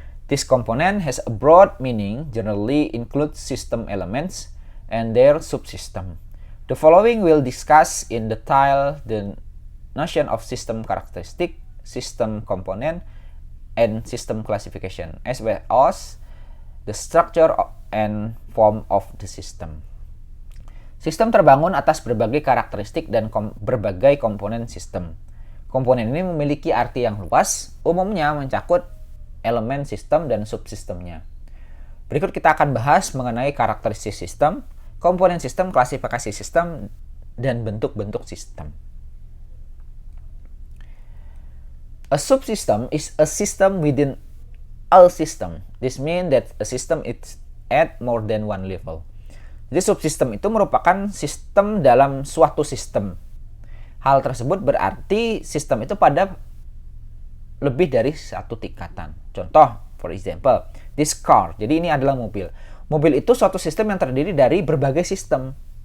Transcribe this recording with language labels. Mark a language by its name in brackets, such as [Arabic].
[English] This component has a broad meaning, generally includes system elements and their subsystem. The following will discuss in detail the notion of system characteristic, system component, and system classification, as well as the structure and form of the system. [Indonesian] Sistem terbangun atas berbagai karakteristik dan berbagai komponen sistem. Komponen ini memiliki arti yang luas, umumnya mencakup elemen sistem dan subsistemnya. Berikut kita akan bahas mengenai karakteristik sistem, komponen sistem, klasifikasi sistem, dan bentuk-bentuk sistem. [English] A subsystem is a system within a system. This means that a system is at more than one level. [Indonesian] Jadi subsistem itu merupakan sistem dalam suatu sistem. Hal tersebut berarti sistem itu pada lebih dari satu tingkatan. Contoh, [English] for example, this car. [Indonesian] Jadi ini adalah mobil. Mobil itu suatu sistem yang terdiri dari berbagai sistem.